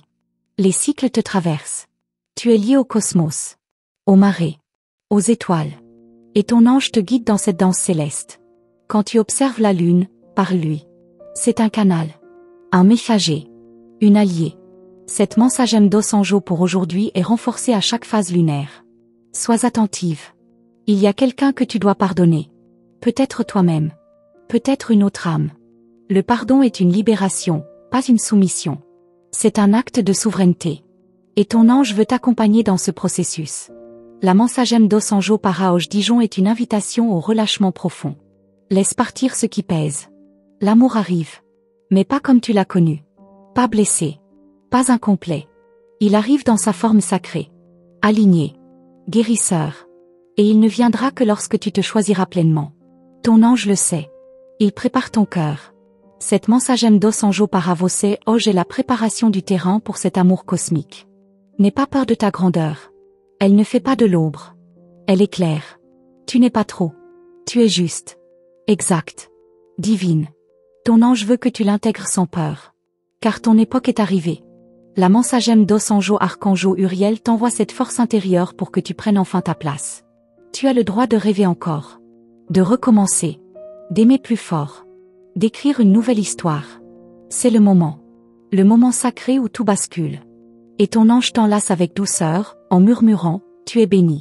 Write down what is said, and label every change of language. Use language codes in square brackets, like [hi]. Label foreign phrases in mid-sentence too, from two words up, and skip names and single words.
[fr] Les cycles te traversent. Tu es lié au cosmos, aux marées, aux étoiles. Et ton ange te guide dans cette danse céleste. Quand tu observes la lune, parle-lui. C'est un canal. Un messager. Une alliée. Cette [pt] mensagem dos anjo [fr] pour aujourd'hui est renforcée à chaque phase lunaire. Sois attentive. Il y a quelqu'un que tu dois pardonner. Peut-être toi-même. Peut-être une autre âme. Le pardon est une libération, pas une soumission. C'est un acte de souveraineté. Et ton ange veut t'accompagner dans ce processus. La [pt] mensagem dos anjo para hoje [fr] Dijon est une invitation au relâchement profond. Laisse partir ce qui pèse. L'amour arrive. Mais pas comme tu l'as connu. Pas blessé. Pas incomplet. Il arrive dans sa forme sacrée. Aligné. Guérisseur. Et il ne viendra que lorsque tu te choisiras pleinement. Ton ange le sait. Il prépare ton cœur. Cette [pt] mensagem dos anjo para você hoje [fr] est la préparation du terrain pour cet amour cosmique. N'aie pas peur de ta grandeur. Elle ne fait pas de l'ombre. Elle est claire. Tu n'es pas trop. Tu es juste. Exact. Divine. Ton ange veut que tu l'intègres sans peur. Car ton époque est arrivée. La [pt] mensagem dos anjo [fr] archangeau Uriel t'envoie cette force intérieure pour que tu prennes enfin ta place. Tu as le droit de rêver encore. De recommencer. D'aimer plus fort. D'écrire une nouvelle histoire. C'est le moment. Le moment sacré où tout bascule. Et ton ange t'enlace avec douceur, en murmurant, tu es béni.